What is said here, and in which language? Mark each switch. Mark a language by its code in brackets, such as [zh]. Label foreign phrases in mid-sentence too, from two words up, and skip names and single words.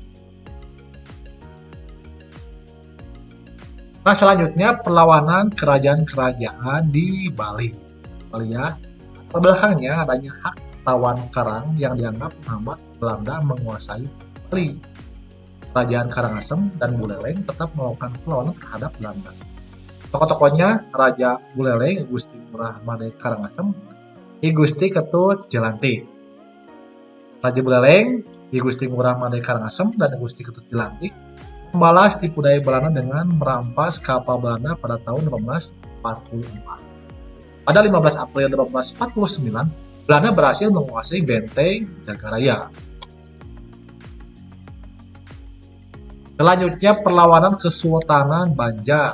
[id] Nah, selanjutnya perlawanan kerajaan-kerajaan di Bali. Ya, belakangnya adanya hak tawan karang yang dianggap menghambat Belanda menguasai Bali. Kerajaan Karangasem dan Buleleng tetap melakukan perlawanan terhadap Belanda. Tokoh-tokohnya Raja Buleleng, Gusti Ngurah Made Karangasem, I Gusti Ketut Jelantik. Raja Buleleng, I Gusti Ngurah Made Karangasem, dan I Gusti Ketut Jelantik membalas tipu daya Belanda dengan merampas kapal Belanda pada tahun 1844. Pada 15 April 1849, Belanda berhasil menguasai benteng Jagaraya. Selanjutnya perlawanan Kesultanan Banjar.